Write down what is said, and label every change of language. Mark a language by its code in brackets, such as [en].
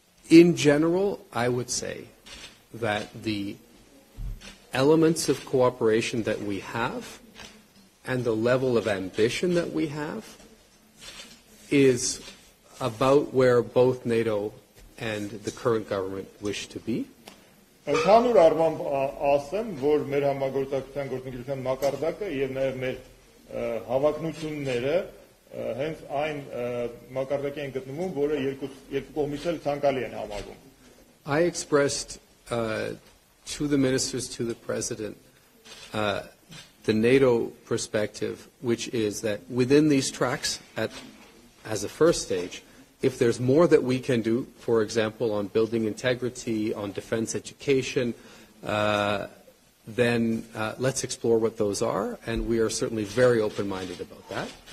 [en] In general, I would say that the elements of cooperation that we have and the level of ambition that we have is about where both NATO and the current government wish to be. [hy] Ընդհանուր առմամբ ասեմ, որ մեր համագործակցության գործընկերության մակարդակը եւ նաեւ մեր հավակնությունները հենց այն մակարդակի են գտնվում, որը երկու կողմից էլ ցանկալի են համարվում։ [en] I expressed to the ministers, to the president, the NATO perspective, which is that within these tracks, as a first stage, if there's more that we can do, for example, on building integrity, on defense education, then let's explore what those are, and we are certainly very open-minded about that.